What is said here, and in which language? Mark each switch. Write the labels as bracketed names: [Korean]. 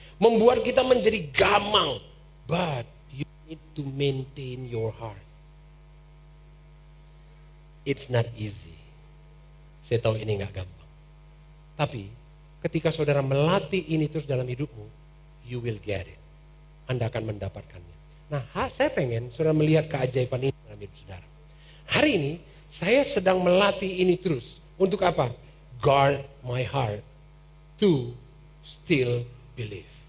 [Indonesian] Membuat kita menjadi gamang. [English] But you need to maintain your heart. It's not easy. [Indonesian] Saya tahu ini gak gampang. Tapi ketika saudara melatih ini terus dalam hidupmu, [English] you will get it. [Indonesian] Anda akan mendapatkannya. Nah, saya pengen saudara melihat keajaiban ini dalam hidup saudara. Hari ini, saya sedang melatih ini terus. Untuk apa? [English] Guard my heart to still believe.